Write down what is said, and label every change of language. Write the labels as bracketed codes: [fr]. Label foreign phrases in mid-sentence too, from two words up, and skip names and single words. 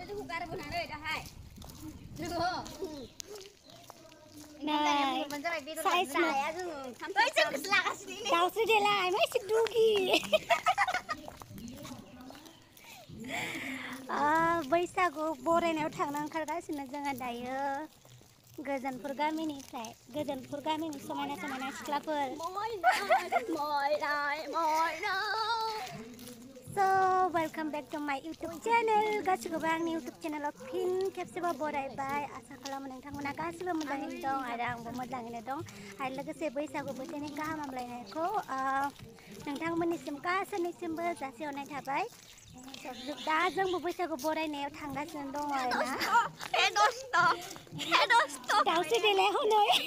[brx] दाउसो देलाय मासे दुगि बैसागु बरायनायाव थांनो ओंखारगासिनो जोङो दायो गोजोनपुर गामिनिफ्राय गोजोनपुर गामिनि समायना समायना सिख्लाफोर [en] So welcome back to my YouTube channel. [brx] गासिबो आंनि YouTube channel फिन खेबसेबाव बरायबाय आसा खालामो नोंथांमोना गासिबो मोजाङैनो दं आरो आंबो मोजाङैनो दं आरो लोगोसे बैसागु बोथोरनि गाहाम हामलायनायखौ नोंथांमोननिसिम गासैनिसिमबो जासिहरनाय थाबाय दा जोंबो बैसागु बरायनायाव थांगासिनो दं आरोना दाउसो देलाय हनै